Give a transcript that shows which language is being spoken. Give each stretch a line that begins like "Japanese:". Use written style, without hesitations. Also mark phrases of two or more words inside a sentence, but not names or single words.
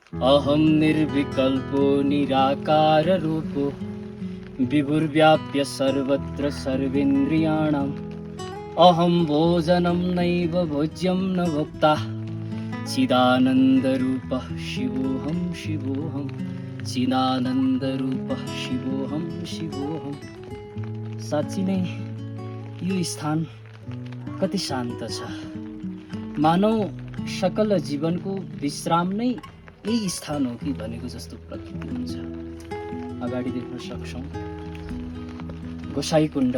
Sanskrit: अहं निर्विकल्पो निराकार रूपो विभुर्व्याप्य सर्वत्र सर्वेन्द्रियाणाम् अहं भोजनं नैव भोज्यं न भोक्ता चिदानन्दरूपः शिवोऽहं शिवोऽहं चिदानन्दरूपः शिवोऽहं शिवोऽहं।
Nepali: साँच्ची नै यो स्थान कति शान्त छ। मानव सकल जीवनको विश्राम नै यही स्थान हो कि भनेको जस्तो प्रतीत हुन्छ। अगाडि देख्न सक्छौँ गोसाइकुण्ड।